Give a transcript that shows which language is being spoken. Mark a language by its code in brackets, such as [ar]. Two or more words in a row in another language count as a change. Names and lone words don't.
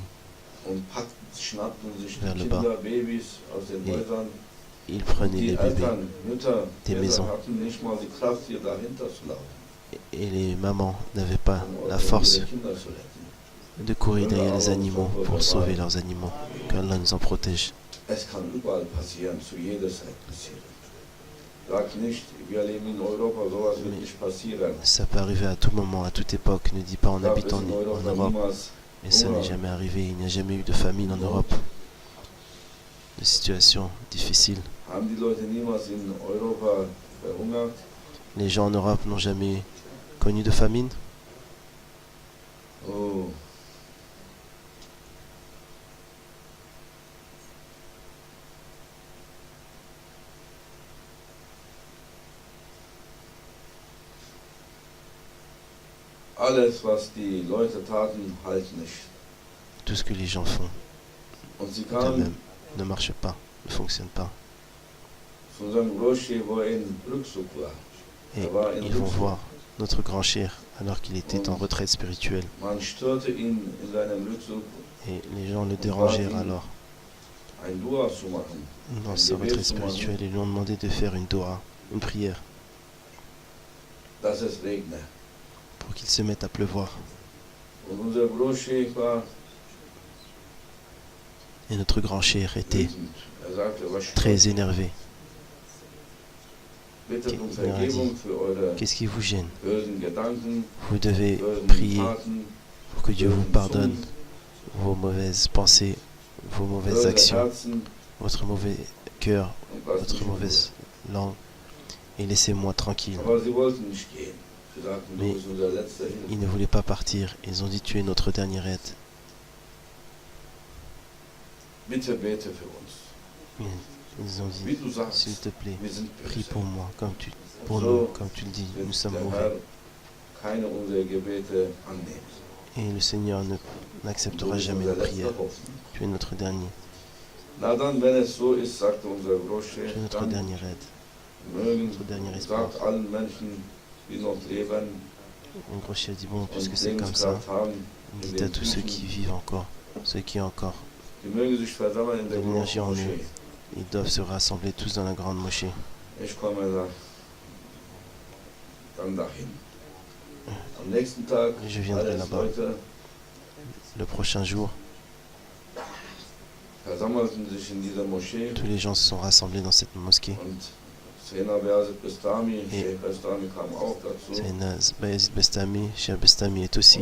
[de] und schnappten sich [fr] Vers [de] die [fr] le bas. [de] Kinder, Babys aus den [fr] Et [de] Häusern. [fr] Ils [de] Und [fr] prenaient [de] die [fr] les bébés [de] Eltern, Mütter, [fr] des [de] Väter [fr] maisons. [de] hatten nicht mal die Kraft, hier dahinter zu laufen, [fr] et les mamans n'avaient pas [de] um [fr] la force [de] ihre Kinder zu retten. [fr] de courir derrière les animaux pour sauver leurs animaux. Qu'Allah nous en protège. [de] Es kann überall passieren, zu jeder Zeit passieren. Sag nicht, wir leben in Europa, sowas wird nicht passieren. [fr] Ça peut arriver à tout moment, à toute époque. Ne dis pas en [de] Gab es [fr] habitant [de] in [fr] en [de] Europa [fr] Europe. [de] niemals [fr] Et ça n'est jamais arrivé. Il n'y a jamais eu de famine en Europe. De situations difficiles. [de] Haben die Leute niemals in Europa verhungert? [fr] Les gens en Europe n'ont jamais connu de famine. Oh. [de] Alles, was die Leute taten, half nicht. [fr] Tout ce que les gens font [de] Und sie [fr] d'eux-mêmes [de] kamen [fr] ne marche pas, ne fonctionne pas. [de] zu unserem Großchef, wo er in Rückzug war. [fr] Et [de] Er war in [fr] ils vont [de] Rückzug. [fr] voir notre grand cher alors qu'il était en retraite spirituelle. [de] Man störte ihn in seinem Rückzug, [fr] Et les gens le dérangèrent alors [de] ein Dua zu machen. [fr] dans sa retraite spirituelle. Ils lui ont demandé de faire une dua, une prière, [de] Dass es regne. [fr] pour qu'il se mette à pleuvoir. [de] Und unser Großchef war [fr] Et notre grand cher était [de] wütend. Er sagte, was [fr] très énervé. [de] bittet um [fr] Il leur a [de] Vergebung [fr] dit, [de] für eure [fr] qu'est-ce qui vous gêne? [de] bösen Gedanken, [fr] Vous devez [de] bösen [fr] prier [de] Taten, [fr] pour que Dieu vous pardonne vos mauvaises pensées, vos mauvaises [de] böse [fr] actions, [de] Herzen [fr] votre mauvais cœur, [de] und was [fr] votre [de] nicht [fr] mauvaise langue. Et laissez-moi tranquille. [de] gut. Aber sie wollten nicht gehen. Sie sagten, du [fr] Mais [de] bist unser letzter Hilfe. [fr] Ils ne voulaient pas partir. Ils ont dit tu es notre dernière aide. [de] Bitte bete für uns. [fr] Ils ont [de] Wie [fr] dit [de] du sagst, [fr] s'il te plaît, [de] wir sind [fr] prie [de] böse. [fr] pour moi, pour [de] Und [fr] nous, [de] so [fr] comme tu le dis, nous [de] wird [fr] sommes [de] der [fr] mauvais. [de] Herr keine unserer Gebete annehmen. [fr] Et le Seigneur [de] Du [fr] n'acceptera [de] bist [fr] jamais [de] unser [fr] nos prières. [de] letzter Hoffnung. [fr] Tu es notre dernier, [de] Na dann, wenn es so ist, sagte unser Großchef, [fr] tu es notre [de] dann [fr] dernière aide. [de] mögen, [fr] notre dernier espoir. [de] sagt allen Menschen, die noch leben [fr] Mon gros chef dit bon, puisque [de] und [fr] c'est comme ça, [de] Lebenskraft haben, in [fr] dites à [de] den [fr] tous ceux [de] Tiefen, [fr] qui vivent encore, ceux qui encore, [de] die mögen sich versammeln in der [fr] de l'énergie [de] großen [fr] en eux. [de] Moschee. [fr] Ils doivent se rassembler tous dans la grande moschée. [de] Ich komme da, dann dahin. Am nächsten Tag, [fr] Je viendrai [de] alles [fr] là-bas. [de] Leute [fr] Le prochain jour, [de] versammelten sich in dieser Moschee [fr] tous les gens se sont rassemblés dans cette mosquée. [de] und Sena Beazet Bestami, [fr] Et- [de] Sheikh Bestami kam auch dazu [fr] Sayyidina Bayezid Bestami, Cheikh Bestami est aussi